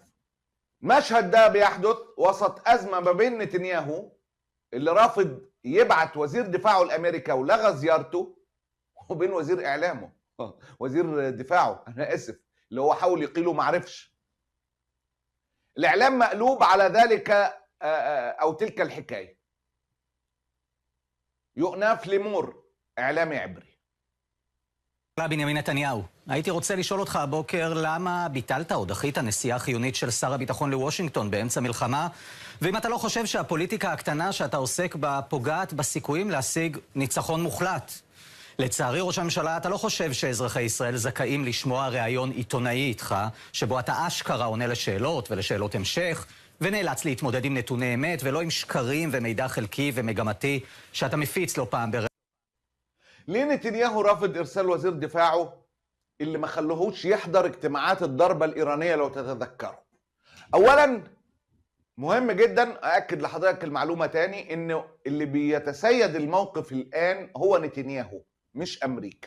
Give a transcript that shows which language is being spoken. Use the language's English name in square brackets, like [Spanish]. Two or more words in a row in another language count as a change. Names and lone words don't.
[Arabic] المشهد ده بيحدث وسط ازمه ما بين نتنياهو اللي رافض يبعت وزير دفاعه لامريكا ولغى زيارته، وبين وزير اعلامه وزير دفاعه انا اسف اللي هو حاول يقيله ما عرفش. الاعلام مقلوب على ذلك او تلك الحكايه. יואנף לימור, إعلامي عبري. [Hebrew] בנימין נתניהו, הייתי רוצה לשאול אותך הבוקר למה ביטלת או דחית נסיעה חיונית של שר הביטחון לוושינגטון באמצע מלחמה, ואם אתה לא חושב שהפוליטיקה הקטנה שאתה עוסק בה פוגעת בסיכויים להשיג ניצחון מוחלט. לצערי, ראש הממשלה, אתה לא חושב שאזרחי ישראל זכאים לשמוע ראיון עיתונאי איתך, שבו אתה אשכרה עונה לשאלות ולשאלות המשך, ונאלץ להתמודד עם נתוני אמת, ולא עם שקרים ומידע חלקי ומגמתי שאתה מפיץ לא פעם [Arabic] ليه نتنياهو رافض ارسال وزير دفاعه اللي ما خلوهوش يحضر اجتماعات الضربة الإيرانية لو تتذكروا؟ اولا مهم جدا اكد لحضرتك المعلومة تاني انه اللي بيتسيد الموقف الان هو نتنياهو مش امريكا.